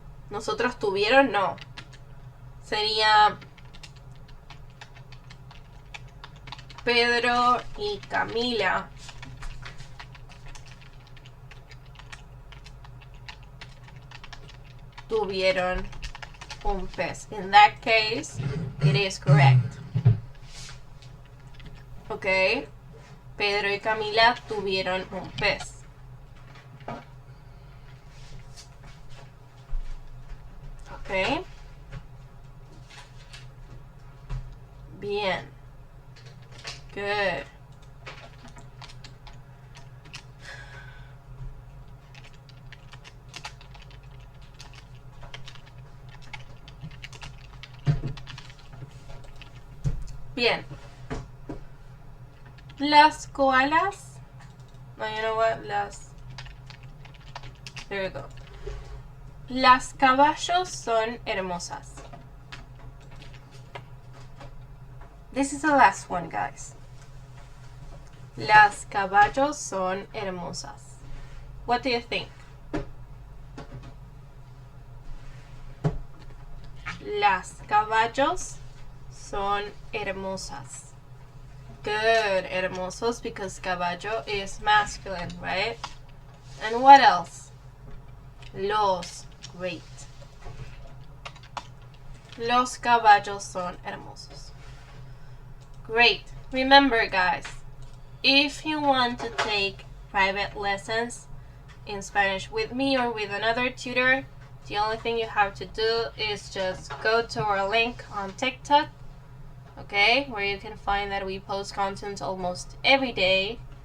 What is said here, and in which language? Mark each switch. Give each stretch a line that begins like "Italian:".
Spanish: Nosotros tuvieron, no. Sería Pedro y Camila tuvieron un pez.
English: In that case, it is correct.
Spanish: Ok. Pedro y Camila tuvieron un pez.
English: Ok. Bien. Good.
Spanish: Bien. Las koalas. No,
English: you know what? There you go.
Spanish: Las caballos son hermosas.
English: This is the last one, guys.
Spanish: Las caballos son hermosas.
English: What do you think?
Spanish: Las caballos son hermosas.
English: Good, hermosos, because caballo is masculine, right? And what else? Los, great. Los caballos son hermosos. Great. Remember, guys, if you want to take private lessons in Spanish with me or with another tutor, the only thing you have to do is just go to our link on TikTok, okay, where you can find that we post content almost every day.